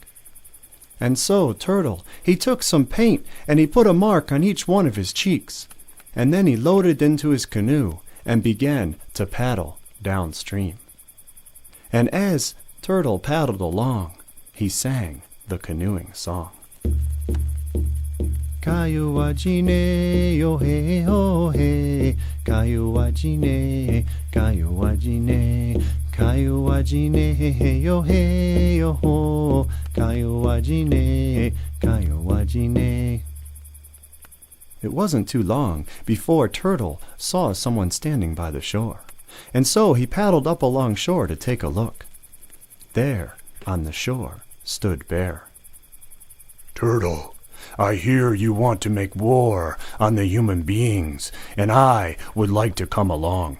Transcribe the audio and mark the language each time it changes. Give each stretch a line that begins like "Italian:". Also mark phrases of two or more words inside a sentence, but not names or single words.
English: And so Turtle, he took some paint and he put a mark on each one of his cheeks, and then he loaded into his canoe and began to paddle downstream. And as Turtle paddled along, he sang the canoeing song. Kayu wa jine yo he ho he, kayu wa jine, kayu wa jine, kayu wa jine he yo ho, kayu wa jine, kayu wa jine. It wasn't too long before Turtle saw someone standing by the shore, and so he paddled up along shore to take a look. There, on the shore, stood Bear. "Turtle, I hear you want to make war on the human beings, and I would like to come along."